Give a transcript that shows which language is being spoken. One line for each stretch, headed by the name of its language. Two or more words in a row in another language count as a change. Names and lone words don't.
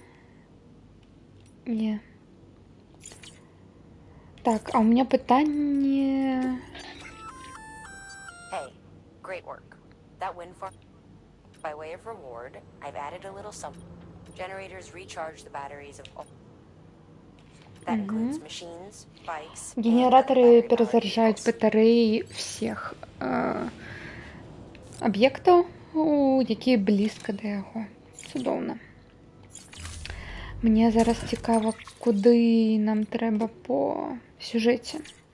Belarusian: Не. Так, а
Russian: у меня
Belarusian: пытанне...
English: Hey, great work. That wind farm... By way of reward, I've added a little something. Generators recharge the batteries of... That includes machines, bikes...
Belarusian: Генераторы перезаряжаюць батарэі всех аб'ектаў, якія блізка да яго. Цудоўна. Мне зараз цікава, куды нам трэба по сюжэце.